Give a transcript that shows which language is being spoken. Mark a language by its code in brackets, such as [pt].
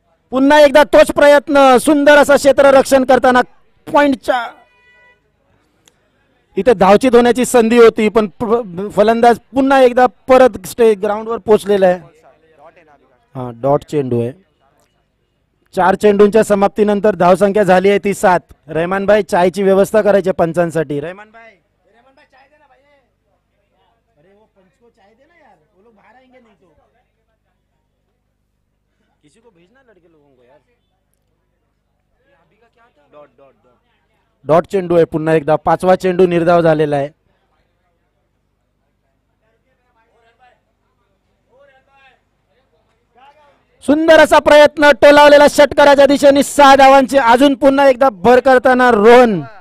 [mr] पुन्हा एकदा तोच प्रयत्न. सुंदर असा क्षेत्ररक्षण करताना पॉइंटच्या इथे धावचीत होण्याची संधी होती, पण फलंदाज पुन्हा एकदा परत ग्राउंडवर पोहोचलेला आहे. हा, डॉट चेंडू आहे. 4 चेंडूंच्या समाप्तीनंतर धावसंख्या झाली आहे ती 7. रहमान भाई चायची व्यवस्था करायची पंचांसाठी. [hi] रहमान भाई चाय देना भाई. अरे वो पंच को चाय देना यार, वो लोग बाहर आएंगे नहीं तो. किसी को भेजना लड़के लोगों को यार. ये अभी का क्या था. [mr] डॉट डॉट डॉट डॉट चेंडू आहे. पुन्हा एकदा 5वा चेंडू निर्धाव झालेला आहे. सुंदर असा प्रयत्न. टोलावलेला षटकाराच्या दिशेने 6 धावांची अजून पुन्हा एकदा भर करताना रोहन.